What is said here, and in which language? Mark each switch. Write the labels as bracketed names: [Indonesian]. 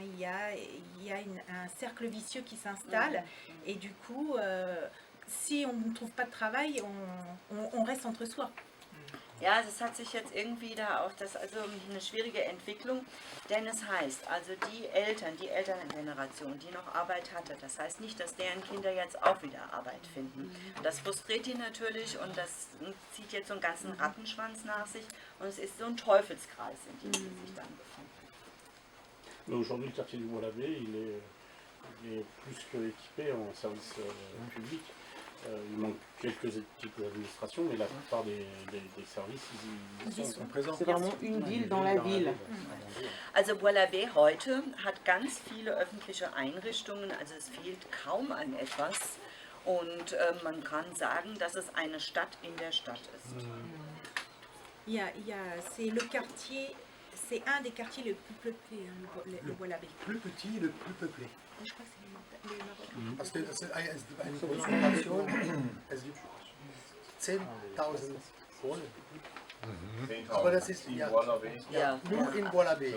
[French] Il y a un cercle vicieux qui s'installe et du coup, si on ne trouve pas de travail, on reste entre soi. [German] Ja, das hat sich jetzt irgendwie da auch, das also eine schwierige Entwicklung, denn es heißt, also die Elterngeneration, die noch Arbeit hatte, das heißt nicht, dass deren Kinder jetzt auch wieder Arbeit finden. Das frustriert die natürlich und das zieht jetzt so einen ganzen Rattenschwanz nach sich und es ist so ein Teufelskreis, in dem sie sich dann befinden. [French] Mais aujourd'hui, le quartier du Bois-l'Abbé, il est plus que équipé en service public. Il manque quelques équipes d'administration, mais la plupart des services, ils sont présents. C'est vraiment une ville dans la ville. [German] Also Bois-l'Abbé heute hat ganz viele öffentliche Einrichtungen, also es fehlt kaum an etwas und man kann sagen, dass es eine Stadt in der Stadt ist. [French] C'est le quartier, c'est un des quartiers les plus peuplés, hein, le Bois-l'Abbé. plus petit, le plus peuplé. Je crois que c'est les Marocains. Parce que [German] es gibt eine Konzentration, es gibt 10.000 Wohnungen. Aber das ist ja nur in Bois-l'Abbé.